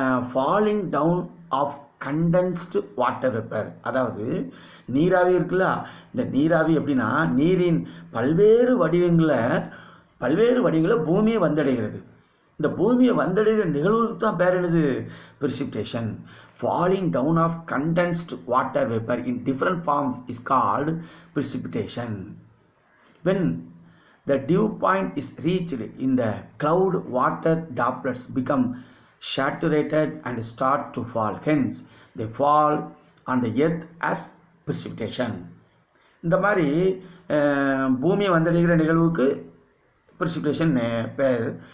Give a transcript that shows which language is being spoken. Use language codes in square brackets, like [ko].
[en] Falling down of condensed water vapour. [ta] அதாவது நீராவி இருக்குல்ல, இந்த நீராவி எப்படின்னா நீரின் பல்வேறு வடிவங்களில் பூமியை வந்தடைகிறது. இந்த பூமியை வந்தடைகிற நிகழ்வுக்கு தான் பேர் என்னது? [en] precipitation. Falling down of condensed water vapor in different forms is called precipitation. When the dew point is reached in the cloud, water droplets become saturated and start to fall. Hence, they fall on the earth as precipitation. [ta] இந்த மாதிரி பூமியை வந்தடைகிற நிகழ்வுக்கு precipitation பேர்.